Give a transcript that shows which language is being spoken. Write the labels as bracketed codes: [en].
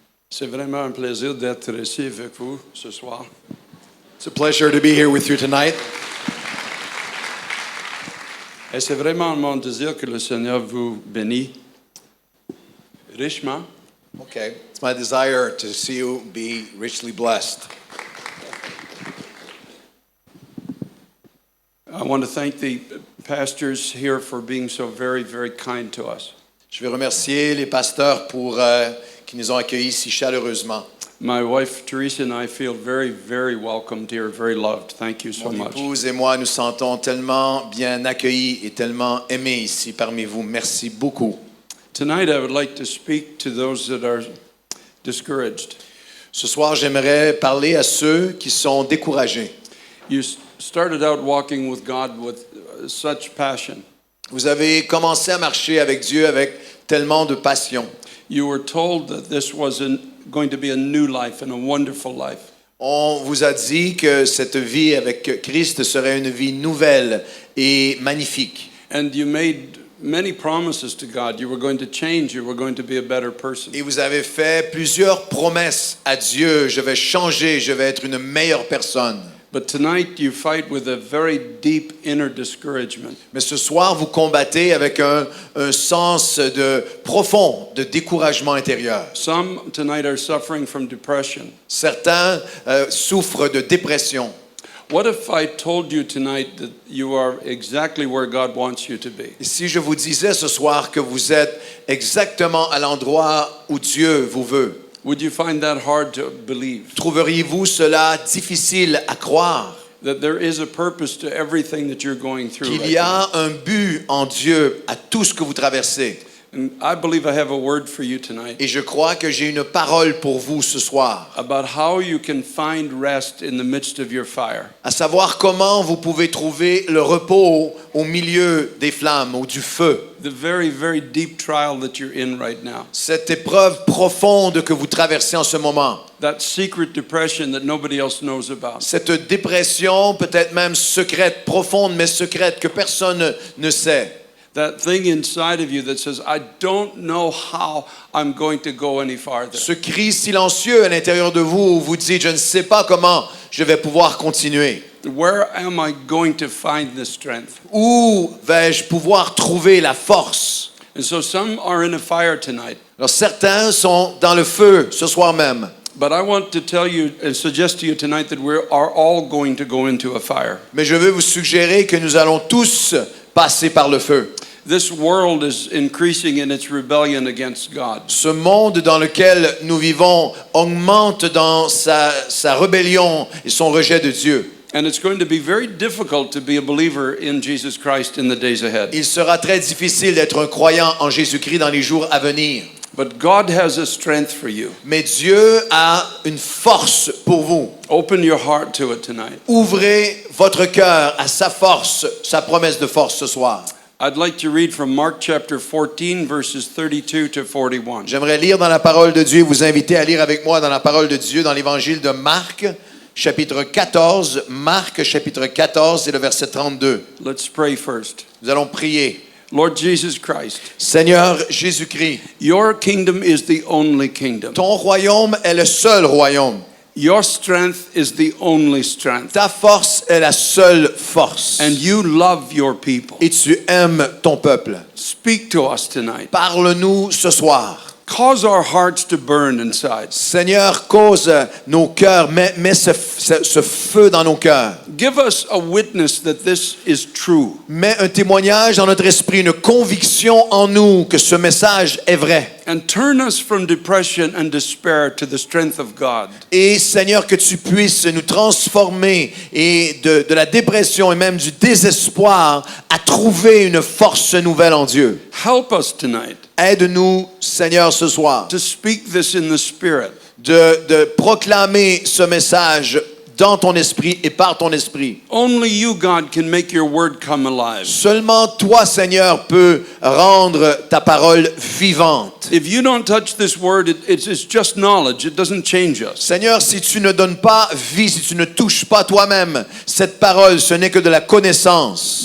[fr] C'est vraiment un plaisir d'être ici avec vous ce soir. [en] It's a pleasure to be here with you tonight. [fr] Et c'est vraiment mon désir que le Seigneur vous bénisse richement. [en] Okay. It's my desire to see you be richly blessed. I want to thank the pastors here for being so very, very kind to us. [fr] Je veux remercier les pasteurs pour qui nous ont accueillis si chaleureusement. [en] My wife Teresa and I feel very, very welcomed here, very loved. Thank you so [fr] Mon [en] much. [fr] épouse et moi nous sentons tellement bien accueillis et tellement aimés ici parmi vous. Merci beaucoup. [en] Tonight I would like to speak to those that are discouraged. [fr] Ce soir, j'aimerais parler à ceux qui sont découragés. [en] You started out walking with God with such passion. [fr] Vous avez commencé à marcher avec Dieu avec tellement de passion. [en] You were told that this was going to be a new life and a wonderful life. [fr] On vous a dit que cette vie avec Christ serait une vie nouvelle et magnifique. [en] And you made many promises to God. You were going to change. You were going to be a better person. [fr] Et vous avez fait plusieurs promesses à Dieu. Je vais changer, je vais être une meilleure personne. [en] But tonight you fight with a very deep inner discouragement. [fr] Mais ce soir, vous combattez avec un sens profond de découragement intérieur. [en] Some tonight are suffering from depression. [fr] Certains souffrent de dépression. [en] What if I told you tonight that you are exactly where God wants you to be? [fr] Et si je vous disais ce soir que vous êtes exactement à l'endroit où Dieu vous veut, [en] Would you find that hard to believe? [fr] trouveriez-vous cela difficile à croire? [en] That there is a purpose to everything that you're going through. [fr] Qu'il [en] Right [fr] y [en] now? [fr] a un but en Dieu à tout ce que vous traversez. [en] And I believe I have a word for you tonight [fr] Et je crois que j'ai une parole pour vous ce soir, [en] about how you can find rest in the midst of your fire. [fr] à savoir comment vous pouvez trouver le repos au milieu des flammes ou du feu. [en] The very, very deep trial that you're in right now. [fr] Cette épreuve profonde que vous traversez en ce moment. [en] That secret depression that nobody else knows about. [fr] Cette dépression peut-être même secrète, profonde mais secrète que personne ne sait. [en] That thing inside of you that says, I don't know how I'm going to go any farther. [fr] Ce cri silencieux à l'intérieur de vous où vous dites, je ne sais pas comment je vais pouvoir continuer. [en] Where am I going to find this strength? [fr] Où vais-je pouvoir trouver la force? [en] And so some are in a fire tonight. [fr] Alors certains sont dans le feu ce soir même. [en] But I want to tell you and suggest to you tonight that we are all going to go into a fire. [fr] Mais je veux vous suggérer que nous allons tous passer par le feu. [en] This world is increasing in its rebellion against God. [fr] Ce monde dans lequel nous vivons augmente dans sa rébellion et son rejet de Dieu. [en] And it's going to be very difficult to be a believer in Jesus Christ in the days ahead. [fr] Il sera très difficile d'être un croyant en Jésus-Christ dans les jours à venir. [en] But God has a strength for you. [fr] Mais Dieu a une force pour vous. [en] Open your heart to it tonight. [fr] Ouvrez votre cœur à sa force, sa promesse de force ce soir. [en] I'd like to read from Mark chapter 14 verses 32 to 41. [fr] J'aimerais lire dans la parole de Dieu, vous inviter à lire avec moi dans la parole de Dieu, dans l'évangile de Marc, chapitre 14. Marc, chapitre 14, c'est le verset 32. [en] Let's pray first. [fr] Nous allons prier. [en] Lord Jesus Christ, [fr] Seigneur Jésus-Christ, [en] your kingdom is the only kingdom. [fr] ton royaume est le seul royaume. [en] Your strength is the only strength. [fr] Ta force est la seule force. [en] And you love your people. [fr] Et tu aimes ton peuple. [en] Speak to us tonight. [fr] Parle-nous ce soir. [en] Cause our hearts to burn inside. [fr] Seigneur, cause nos cœurs, mets ce feu dans nos cœurs. [en] Give us a witness that this is true. [fr] Mets un témoignage dans notre esprit, une conviction en nous que ce message est vrai. [en] And turn us from depression and despair to the strength of God. [fr] Et Seigneur, que tu puisses nous transformer et de la dépression et même du désespoir à trouver une force nouvelle en Dieu. [en] Help us tonight [fr] Aide-nous, Seigneur, ce soir, [en] to speak this in the Spirit. [fr] de proclamer ce message dans ton esprit et par ton esprit. [en] Only you, God, can make your word come alive. [fr] Seulement toi, Seigneur, peux rendre ta parole vivante. [en] If you don't touch this word, it's just knowledge. It doesn't change us. [fr] Seigneur, si tu ne donnes pas vie, si tu ne touches pas toi-même cette parole, ce n'est que de la connaissance.